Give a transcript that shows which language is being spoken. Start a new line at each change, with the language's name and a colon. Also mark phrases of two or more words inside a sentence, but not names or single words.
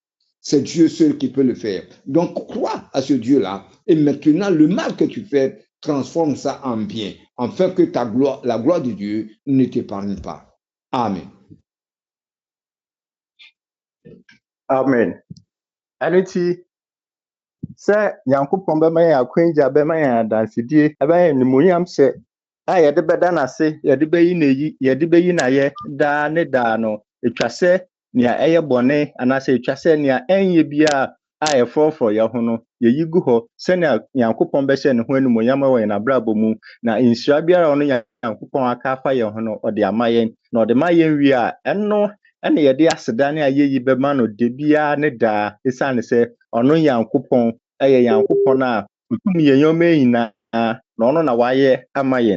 French: C'est Dieu seul qui peut le faire. Donc, crois à ce Dieu-là. Et maintenant, le mal que tu fais, transforme ça en bien, afin que la gloire de Dieu ne t'épargne pas. Amen. Amen. Aleti.
Akan: Sɛ Nyankopɔn bɛma yɛn akwenja bɛma yɛn adansedie ɛbɛyɛ nimonyam hyɛ a yɛde bɛda n'ase yɛde bɛyi n'eyi yɛde bɛyi n'ayɛ daa ne daa no etwa sɛ nea ɛyɛ bɔne anaasɛ etwa sɛ nea ɛnyɛ bia a yɛfɔɔfɔɔ yɛn ho no yɛyi gu hɔ sɛnea Nyankopɔn bɛhyɛ ne ho nimonyam wɔ yɛn abrabɔ mu na nhyira biara ɔno Nyankopɔn aka afa yɛn ho no ɔde ama yɛn na ɔde ma yɛn wie a ɛno ɛna yɛde aseda ne ayɛyi bɛma no de biara ne daa esiane sɛ ɔno Nyankopɔn ɛyɛ Nyankopɔn a otum yɛn yɔma nyinaa na ɔno na wayɛ ama yɛn.